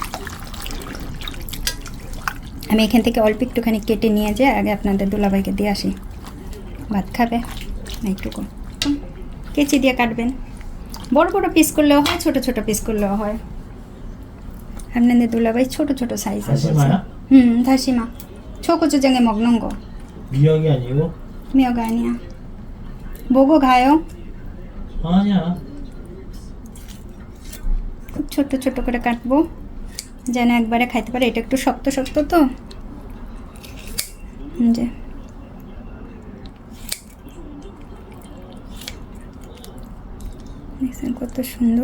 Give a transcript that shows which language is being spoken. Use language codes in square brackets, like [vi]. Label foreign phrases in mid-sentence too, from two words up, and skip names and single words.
[bn] আমি এখান থেকে অল্প একটুখানি কেটে নিয়ে যাই, আগে আপনাদের দুলাভাইকে দিয়ে আসি, ভাত খাবে এইটুকু। কেচি দিয়ে কাটবেন, বড় বড় পিস করলেও হয়, ছোট ছোট পিস করলেও হয়। আপনাদের দুলাভাই ছোট ছোট সাইজের বলছে। [ko] 다시마. 초고추장에 먹는 거. 미역이 아니고? 미역 아니야. 먹어 가요? 아니야. [bn] খুব ছোট ছোট করে কাটবো যেন একবারে খাইতে পারে। এটা একটু শক্ত শক্ত তো, যে দেখছেন কত সুন্দর।